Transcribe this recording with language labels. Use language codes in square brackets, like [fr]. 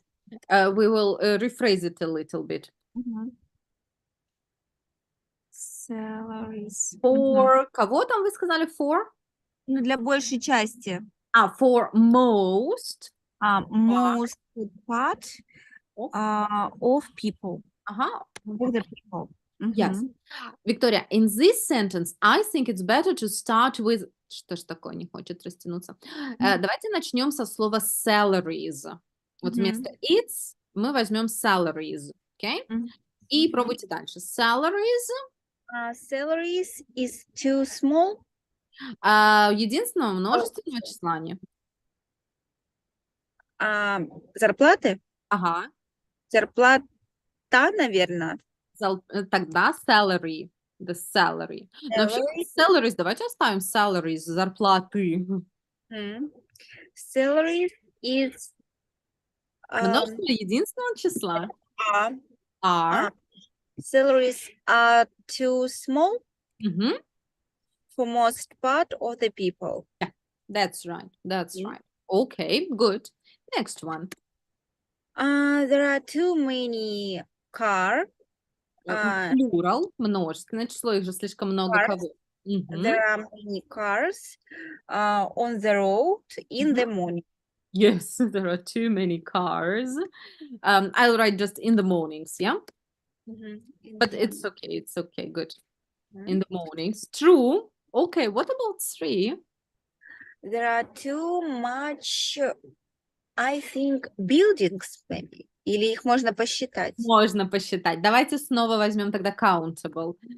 [en] We will rephrase it a little bit. Salaries. [ru] For кого там вы сказали? For? Ну, для большей части. [en] For most Most part of, of people. [ru] ага, [en] Of the people. yes. Мгм. Victoria, in this sentence, I think it's better to start with... [ru] Что ж такое, не хочет растянуться? Давайте начнем со слова salaries. Вот вместо it's мы возьмем salaries, okay? Мгм. И пробуйте дальше. Salaries [en] Salaries is too small. [ru] единственного множественного числа нет. Зарплаты? Ага. Зарплата, наверное. Тогда salary. [en] The salary. [ru] Но вообще [en] Salary. [ru] salaries, давайте оставим salaries, зарплаты. [en] Salary is [ru] Множественное единственного числа. [en] are Are. salaries are too small Мгм. for most part of the people. That's right. That's Yeah. right. Okay, good. Next one. There are too many car. [ru] Plural, множественное число, их же слишком много [en] Cars. [ru] кого. Мгм. [en] There are many cars on the road in the morning. Yes, there are too many cars. I'll write just in the mornings, yeah? In But the it's morning. okay, it's okay, good. Mhm. In the mornings. True. Okay, what about 3? There are too much, I think, buildings maybe. [ru] Или их можно посчитать. Можно посчитать. Давайте снова возьмем тогда countable.